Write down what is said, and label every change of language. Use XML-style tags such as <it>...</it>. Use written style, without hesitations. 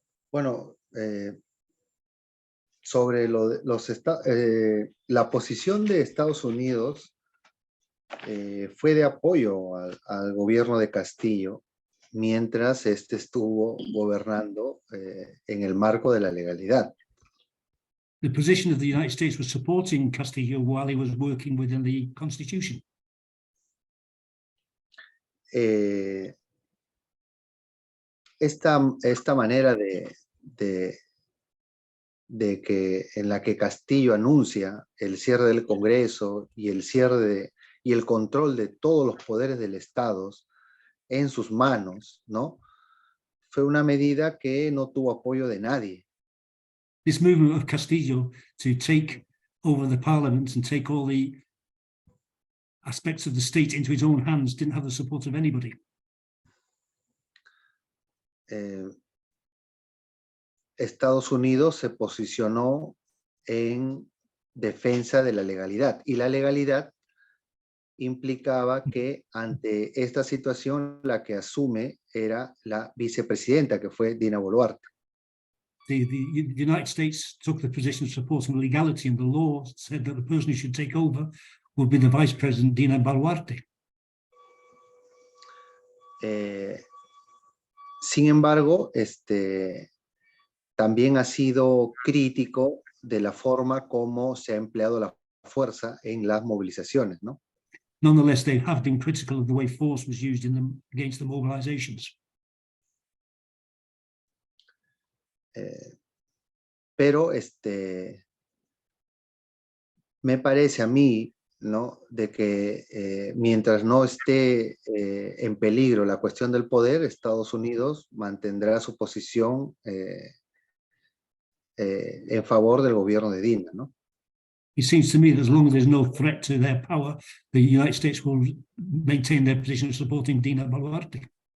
<es>Bueno, sobre la posición de Estados Unidos fue de apoyo al gobierno de Castillo mientras este estuvo gobernando en el marco de la legalidad.</es> <en>The position of the United States was supporting Castillo while he was working within the Constitution.</en> <es>Esta manera en la que Castillo anuncia el cierre del Congreso y y el control de todos los poderes del Estado en sus manos, ¿no? Fue una medida que no tuvo apoyo de nadie.</es> <en>This movement of Castillo to take over the parliament and take all the aspects of the state into his own hands didn't have the support of anybody.</en> <es>Estados Unidos se posicionó en defensa de la legalidad y la legalidad implicaba que ante esta situación la que asume era la vicepresidenta, que fue Dina Boluarte.</es> <en>The United States took the position of supporting legality, and the law said that the person who should take over would be the Vice President, Dina Boluarte.</en> <es>Sin embargo, también ha sido crítico de la forma como se ha empleado la fuerza en las movilizaciones, ¿no?</es> <en>Nonetheless, they have been critical of the way force was used against the mobilizations.</en> <es>Pero me parece a mí, ¿no?, de que mientras no esté en peligro la cuestión del poder, Estados Unidos mantendrá su posición en favor del gobierno de Dina, ¿no?</es> <en>It seems to me that as long as there's no threat to their power, the United States will maintain their position of supporting Dina Boluarte.</en>